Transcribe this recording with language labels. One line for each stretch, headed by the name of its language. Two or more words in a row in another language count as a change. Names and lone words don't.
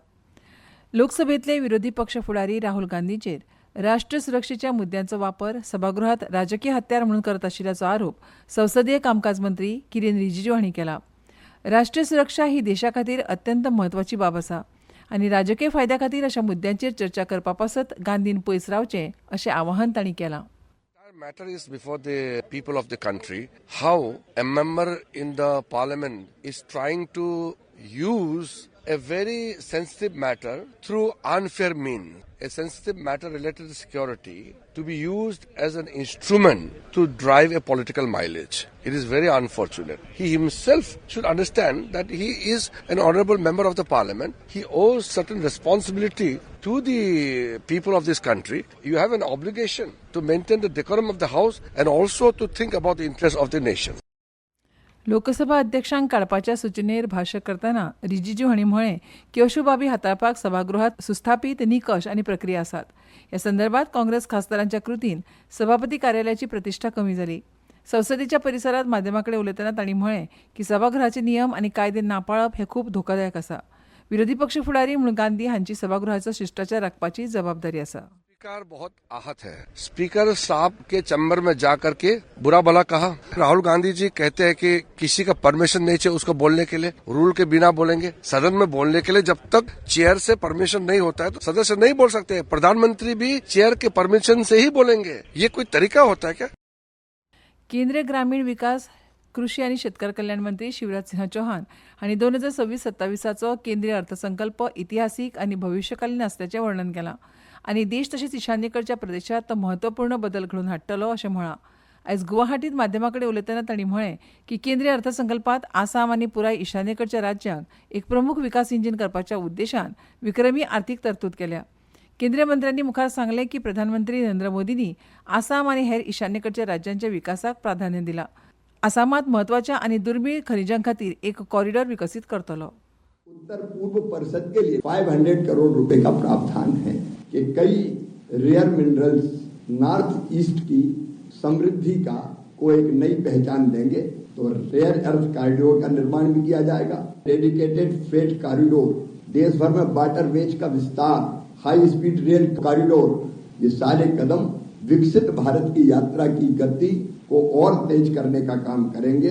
Konkani: लोकसभेतले विरोधी पक्ष फुडारी राहुल गांधींचेर राष्ट्र सुरक्षेच्या मुद्द्यांचो वापर सभागृहात राजकीय हत्यार म्हणून करत आशिल्ल्याचो आरोप संसदीय कामकाज मंत्री किरेन रिजिजू हांणी केला. राष्ट्रीय सुरक्षा ही देशा खातीर अत्यंत म्हत्वाची बाब आसा आनी राजकीय फायद्या खातीर अशा मुद्द्यांचेर चर्चा करपा पासत गांधीन पयस रावचें अशें आवाहन तांणी केलां.
English: Matter is before the people of the country. How a member in the parliament is trying to use a very sensitive matter through unfair means, a sensitive matter related to security, to be used as an instrument to drive a political mileage. It is very unfortunate. He himself should understand that he is an honorable member of the parliament. He owes certain responsibility to the people of this country. You have an obligation to maintain the decorum of the house and also to think about the interests of the nation.
Konkani: लोकसभा अध्यक्षांक काडपाच्या सुचनेर भाष्य करतना रिजिजू हांणी म्हळें की अश्यो बाबी हाताळपाक सभागृहात सुस्थापीत निकश आनी प्रक्रिया आसात. ह्या संदर्भात काँग्रेस खासदारांच्या कृतीन सभापती कार्यालयाची प्रतिश्ठा कमी जाली. संसदेच्या परिसरात माध्यमांकडेन उलयतना तांणी म्हळें की सभागृहाचे नियम आनी कायदे नापाळप हें खूब धोकादायक आसा. विरोधी पक्ष फुडारी म्हणून गांधी हांची सभागृहाचो शिष्टाचार राखपाची जबाबदारी आसा.
Hindi: स्पीकर बहुत आहत है. स्पीकर साहब के चैम्बर में जाकर के बुरा भला कहा. राहुल गांधी जी कहते हैं कि किसी का परमिशन नहीं चाहिए उसको बोलने के लिए, रूल के बिना बोलेंगे. सदन में बोलने के लिए जब तक चेयर से परमिशन नहीं होता है तो सदस्य नहीं बोल सकते. प्रधानमंत्री भी चेयर के परमिशन से ही बोलेंगे. ये कोई तरीका होता है क्या?
Konkani: केंद्रीय ग्रामीण विकास, कृषी आणि शेतकार कल्याण मंत्री शिवराज सिंह चौहान हांणी 2026-27 केंद्रीय अर्थसंकल्प इतिहासीक आनी भविष्यकालीन आसल्याचें वर्णन केलां आनी देश तशेंच ईशान्येकडच्या प्रदेशात तो म्हत्वपूर्ण बदल घडोवन हाडटलो अशें म्हळां. आयज गुवाहाटींत माध्यमांकडेन उलयतना तांणी म्हळें की केंद्रीय अर्थसंकल्पांत आसाम आनी पुराय ईशान्येकडच्या राज्यांक एक प्रमुख विकास इंजीन करपाच्या उद्देशान विक्रमी आर्थीक तरतूद केल्या. केंद्रीय मंत्र्यांनी मुखार सांगलें की प्रधानमंत्री नरेंद्र मोदींनी आसाम आनी हेर ईशान्येकडच्या राज्यांच्या विकासाक प्राधान्य दिलां. आसामात महत्वाच्या आणि दुर्मिळ खनिजां खातीर एक कॉरिडॉर विकसित करतलो.
Hindi: उत्तर पूर्व परिषद के लिए 500 करोड़ रुपए का प्रावधान है कि कई
English: rare minerals
Hindi: नॉर्थ ईस्ट की समृद्धि का को एक नई पहचान देंगे. तो
English: rare earth corridor
Hindi: का निर्माण भी किया जाएगा.
English: dedicated freight corridor,
Hindi: देश भर में वाटरवेज का विस्तार,
English: high speed rail corridor,
Hindi: ये सारे कदम विकसित भारत की यात्रा की गति को और तेज करने का काम करेंगे.